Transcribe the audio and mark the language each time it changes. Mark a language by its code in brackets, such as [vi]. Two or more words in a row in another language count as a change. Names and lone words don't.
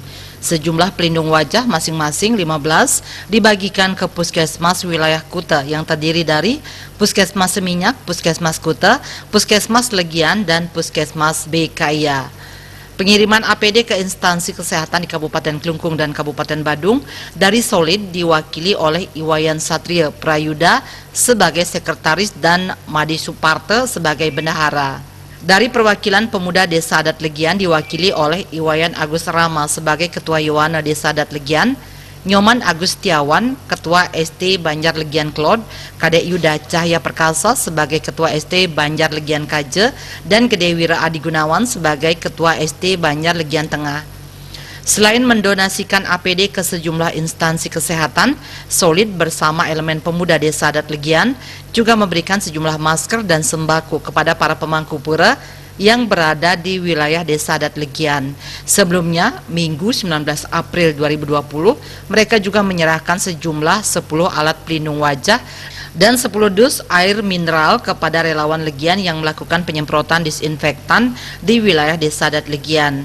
[id] Sejumlah pelindung wajah masing-masing 15 dibagikan ke Puskesmas wilayah Kuta yang terdiri dari Puskesmas Seminyak, Puskesmas Kuta, Puskesmas Legian, dan Puskesmas BKIA. Pengiriman APD ke instansi kesehatan di Kabupaten Klungkung dan Kabupaten Badung dari SOLID diwakili oleh Iwayan Satria Prayuda sebagai sekretaris dan Madi Suparte sebagai bendahara. Dari perwakilan pemuda Desa Adat Legian diwakili oleh Iwayan Agus Rama sebagai Ketua Yowana Desa Adat Legian, Nyoman Agustiawan, Ketua ST Banjar Legian Klod, Kadek Yuda Cahya Perkasa sebagai Ketua ST Banjar Legian Kaje, dan Gede Wira Adi Gunawan sebagai Ketua ST Banjar Legian Tengah. Selain mendonasikan APD ke sejumlah instansi kesehatan, SOLID bersama elemen pemuda Desa Adat Legian juga memberikan sejumlah masker dan sembako kepada para pemangku pura yang berada di wilayah Desa Adat Legian. Sebelumnya, Minggu 19 April 2020, mereka juga menyerahkan sejumlah 10 alat pelindung wajah dan 10 dus air mineral kepada relawan Legian yang melakukan penyemprotan disinfektan di wilayah Desa Adat Legian.